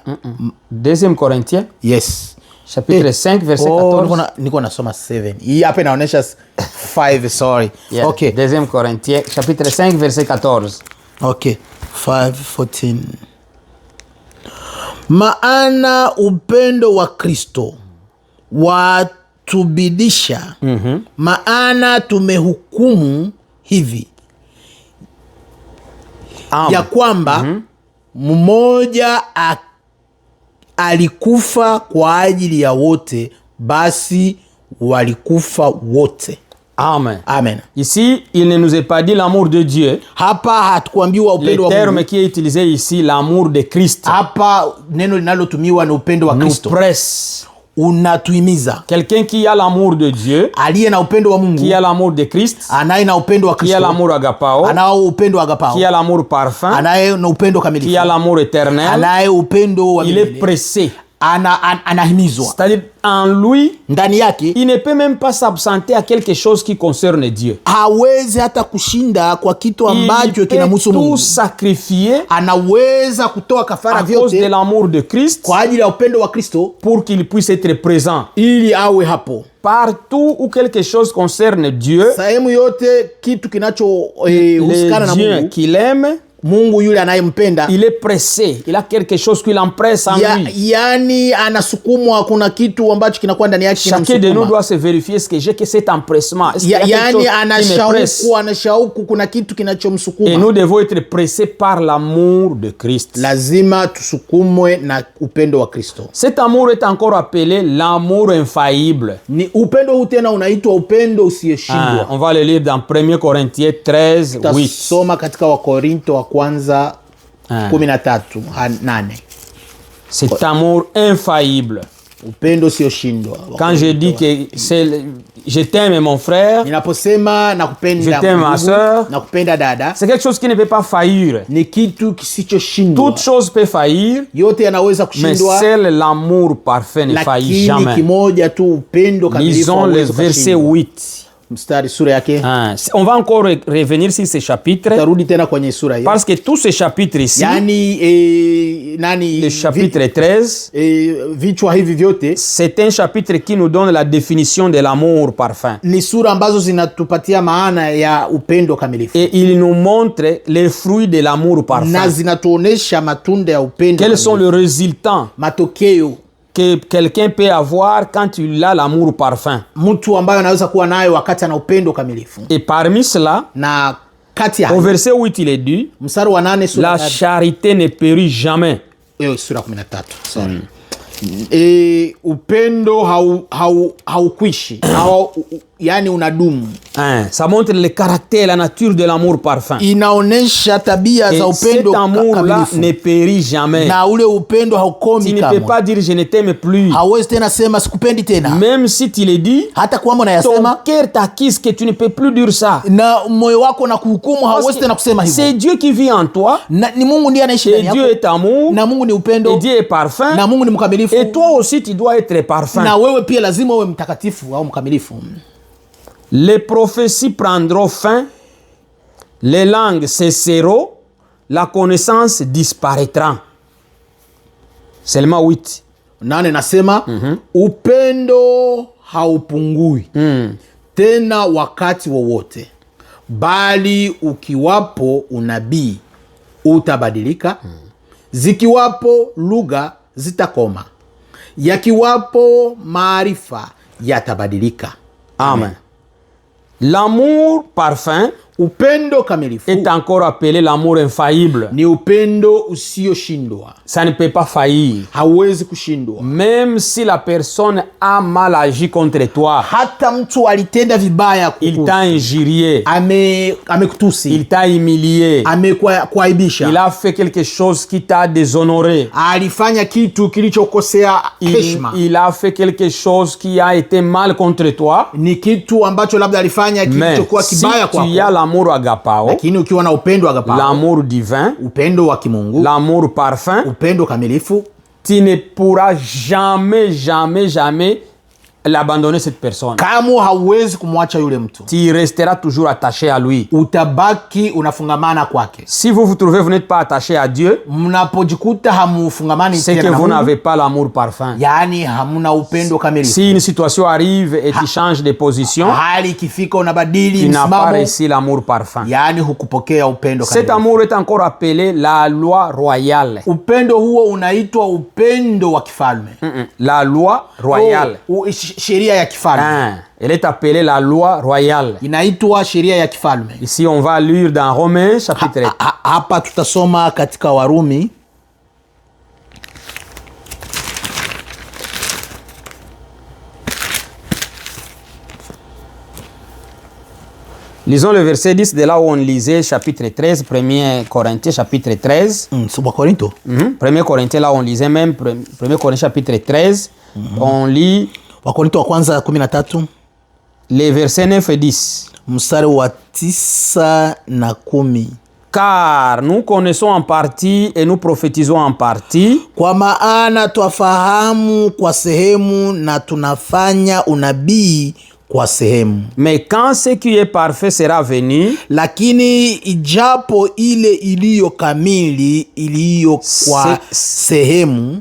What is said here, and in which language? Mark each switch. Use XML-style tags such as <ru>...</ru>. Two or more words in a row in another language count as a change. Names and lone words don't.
<fr>2 Corinthiens.</fr> <en>Yes.</en> <fr>Chapitre 5 verset 14.</fr> <sw>Niko nasoma 7. Hii hapa inaonyesha 5,</sw> <en>sorry. Yeah, okay.</en> <fr>2 Corinthiens chapitre 5 verset 14.</fr> <en>Okay. 5:14.</en> <sw>Maana upendo wa Kristo watubidisha. Maana tumehukumu hivi ya kwamba mmoja alikufa kwa ajili ya wote, basi walikufa wote. Amen. Amen.</sw> <fr>Ici, il ne nous est pas dit l'amour de Dieu.</fr> <sw>Hapa hatukuambiwa upendo wa Mungu.</sw> <fr>Le terme qui est utilisé ici, l'amour de Christ.</fr> <sw>Hapa neno linalotumiwa ni upendo wa Kristo.</sw> <fr>Nous presse.</fr> <sw>unatuhimiza.</sw> <fr>Quelqu'un qui a l'amour de Dieu,</fr> <sw>Aliye na upendo wa Mungu,</sw> <fr>qui a l'amour de Christ,</fr> <sw>anaye na upendo wa</sw> <fr>qui a</fr> <sw>Kristo,</sw> <fr>l'amour agapao,</fr> <sw>anao upendo agapao,</sw> <fr>qui a l'amour parfum,</fr> <sw>anaye na upendo kamilifu,</sw> <fr>qui a l'amour éternel,</fr> <sw>anaye upendo wa</sw> <fr>il est</fr> <sw>milele.</sw> <fr>pressé.</fr> <sw>Anahimizwa.</sw> <fr>C'est-à-dire, en lui,</fr> <sw>Ndani yake</sw> <fr>il ne peut même pas s'absenter à quelque chose qui concerne Dieu.</fr> <sw>hawezi hata kushinda kwa kitu ambacho</sw> <fr>Il peut</fr> <sw>kinamhusu</sw> <fr>tout</fr> <sw>Mungu.</sw> <fr>sacrifier</fr> <sw>Anaweza kutoa kafara</sw> <fr>à cause de</fr> <sw>vyote</sw> <fr>l'amour de Christ</fr> <sw>kwa ajili ya upendo wa Kristo,</sw> <fr>pour qu'il puisse être présent.</fr> <sw>ili awe hapo</sw> <fr>Partout où quelque chose concerne Dieu,</fr> <sw>sehemu yote. Kitu kinachohusikana na</sw> <fr>le Dieu</fr> <sw>Mungu,</sw> <fr>qu'il aime,</fr> <sw>Mungu yule anayempenda,</sw> <fr>il est pressé. Il a quelque chose qui l'empresse en lui.</fr> <sw>yani anasukumwa. Kuna kitu ambacho kinakuwa ndani yake</sw> <fr>Chacun de nous</fr> <sw>kinamsukuma.</sw> <fr>doit se vérifier est-ce que j'ai que cet empressement. Est-ce qu'il y a quelque</fr> <sw>Yani</sw> <fr>chose qui me presse?</fr> <sw>anashauku, kuna kitu</sw> <fr>Et</fr> <sw>kinachomsukuma.</sw> <fr>nous devons être pressés par l'amour de Christ.</fr> <sw>Lazima tusukumwe na upendo wa Kristo.</sw> <fr>Cet amour est encore appelé l'amour infaillible.</fr> <sw>Ni upendo huu tena unaitwa upendo usiyeshindwa.</sw> <fr>On va le lire dans 1 Corinthiens 13, 8.</fr> <sw>Tasoma katika Wakorinto wa kwanza 13:8.</sw> <fr>Cet amour infaillible.</fr> <sw>Upendo usiyoshindwa.</sw> <fr>Quand je dis que je t'aime mon frère,</fr> <sw>Ninaposema nakupenda</sw> <fr>je t'aime ma</fr> <sw>ndugu,</sw> <fr>sœur,</fr> <sw>nakupenda dada,</sw> <fr>c'est quelque chose qui ne peut pas faillir.</fr> <sw>ni kitu kisichoshindwa.</sw> <fr>Toute chose peut faillir,</fr> <sw>Yote yanaweza</sw> <fr>mais</fr> <sw>kushindwa,</sw> <fr>seul l'amour parfait ne faillit</fr> <sw>lakini</sw> <fr>jamais.</fr> <sw>kimoja tu, upendo kamilifu</sw> <fr>Lisons le</fr> <sw>hauwezi</sw> <fr>verset</fr> <sw>kushindwa. 8. Mstari sura yake.</sw> <fr>On va encore revenir sur ce chapitre,</fr> <sw>Tarudi tena kwenye sura hiyo.</sw> <fr>parce que tout ce chapitre ici,</fr> <sw>Yani</sw> <fr>le chapitre 13,</fr> <sw>vichwa hivi vyote</sw> <fr>c'est un chapitre qui nous donne la définition de l'amour parfait.</fr> <sw>ni sura ambazo zinatupatia maana ya upendo kamilifu,</sw> <fr>Et il nous montre les fruits de l'amour</fr> <sw>na</sw> <fr>parfait.</fr> <sw>zinatuonesha matunda ya upendo</sw> <fr>Quels sont</fr> <sw>kamilifu.</sw> <fr>les résultats</fr> <sw>Matokeo</sw> <fr>que quelqu'un peut avoir quand il a l'amour parfait.</fr> <sw>mtu ambayo anaweza kuwa nayo wakati ana upendo kamilifu.</sw> <fr>Et parmi cela,</fr> <sw>Na kati ya</sw> <fr>au verset 8, il est dit,</fr> <sw>mstari wa 8 sura</sw> <fr>la charité ne périt jamais.</fr> <sw>sura 13, sorry. Upendo haukwishi yani unadumu.</sw> <fr>Ça montre le caractère, la nature de l'amour parfait.</fr> <sw>Inaonesha tabia</sw> <fr>Et</fr> <sw>za</sw> <fr>cet</fr> <sw>upendo</sw> <fr>amour-là</fr> <sw>kamilifu.</sw> <fr>ne périt jamais.</fr> <sw>Na ule upendo</sw> <fr>Tu</fr> <sw>haukomi</sw> <fr>ne peux</fr> <sw>kamwe.</sw> <fr>pas dire je ne t'aime plus.</fr> <sw>Hawezi tena sema sikupendi tena.</sw> <fr>Même si tu le dis,</fr> <sw>Hata kwamba</sw> <fr>ton</fr> <sw>unayasema</sw> <fr>cœur t'accuse que tu ne peux plus dire ça.</fr> <sw>na moyo wako na kuhukumu,</sw> <fr>Parce</fr> <sw>hauwezi tena kusema</sw> <fr>que c'est</fr> <sw>hivyo.</sw> <fr>Dieu qui vit en toi.</fr> <sw>Ni Mungu ndiye anaishi</sw> <fr>Et</fr> <sw>ndani</sw> <fr>Dieu</fr> <sw>yako.</sw> <fr>est amour.</fr> <sw>Na Mungu ni</sw> <fr>Et</fr> <sw>upendo.</sw> <fr>Dieu est parfum.</fr> <sw>Na Mungu ni mkamilifu.</sw> <fr>Et toi aussi, tu dois être parfum.</fr> <sw>Na wewe pia lazima uwe mtakatifu au mkamilifu.</sw> <fr>Les prophéties prendront fin, les langues cesseront, la connaissance disparaîtra. Seulement 8.</fr> <sw>8 nasema upendo haupungui tena wakati wowote, bali ukiwapo unabii utabadilika, zikiwapo lugha zitakoma, yakiwapo maarifa yatabadilika.</sw> <fr>Amen. L'amour parfum</fr> <sw>Upendo kamilifu</sw> <fr>est encore appelé l'amour infaillible.</fr> <sw>ni upendo usioshindwa,</sw> <fr>Ça ne peut pas faillir.</fr> <sw>hauwezi kushindwa.</sw> <fr>Même si la personne a mal agi contre toi,</fr> <sw>Hata mtu alitenda vibaya</sw> <fr>il</fr> <sw>kukuhusu,</sw> <fr>t'a injurié,</fr> <sw>amekutusi,</sw> <fr>il t'a humilié,</fr> <sw>amekuaibisha,</sw> <fr>il a fait quelque chose qui t'a déshonoré,</fr> <sw>alifanya kitu kilichokosea heshima,</sw> <fr>il a fait quelque chose qui a été mal contre toi.</fr> <sw>ni kitu ambacho labda alifanya</sw> <fr>Mais</fr> <sw>kilichokuwa</sw> <fr>si</fr> <sw>kibaya</sw> <fr>tu as</fr> <sw>kwako,</sw> <fr>l'amour agapao,</fr> <sw>lakini ukiwa na upendo agapao,</sw> <fr>l'amour divin,</fr> <sw>upendo wa kimungu,</sw> <fr>l'amour parfum,</fr> <sw>upendo kamilifu,</sw> <fr>tu ne pourras jamais l'abandonner cette personne.</fr> <sw>kama hauwezi kumwacha yule mtu,</sw> <fr>Tu resteras toujours attaché à lui.</fr> <sw>utabaki unafungamana kwake.</sw> <fr>Si vous vous trouvez, vous n'êtes pas attaché à Dieu,</fr> <sw>Mnapojikuta hamufungamani</sw> <fr>c'est que</fr> <sw>tena na</sw> <fr>vous</fr> <sw>Mungu,</sw> <fr>n'avez pas l'amour parfum.</fr> <sw>yaani hamuna upendo kamilifu.</sw> <fr>Si une situation arrive et tu changes de position,</fr> <sw>Hali ikifika unabadili</sw> <fr>tu n'as pas</fr> <sw>msimamo,</sw> <fr>réussi l'amour parfum.</fr> <sw>yaani hukupokea upendo</sw> <fr>Cet</fr> <sw>kamilifu.</sw> <fr>amour est encore appelé la loi royale.</fr> <sw>Upendo huo unaitwa upendo wa kifalme.</sw> <fr>La loi royale.</fr> <sw>Sheria ya kifalme.</sw> <fr>Elle est appelée la loi royale.</fr> <sw>Inaitwa sheria ya kifalme.</sw> <fr>Ici, on va lire dans Romains chapitre</fr> <sw>Hapa tutasoma katika Warumi</sw> <fr>Lisons le verset 10 de là où on lisait chapitre 13, 1 Corinthiens chapitre 13. 1 Corinthiens. 1 Corinthiens là où on lisait même 1 Corinthiens chapitre 13, On lit</fr> <sw>Wakorinto wa kwanza 13</sw> <fr>les versets 9 et 10.</fr> <sw>mstari wa 9 na 10.</sw> <fr>Car nous connaissons en partie et nous prophétisons en partie.</fr> <sw>Kwa maana twafahamu kwa sehemu na tunafanya unabii kwa sehemu.</sw> <fr>Mais quand ce qui est parfait sera venu,</fr> <sw>Lakini ijapo ile iliyo kamili iliyo kwa sehemu,</sw>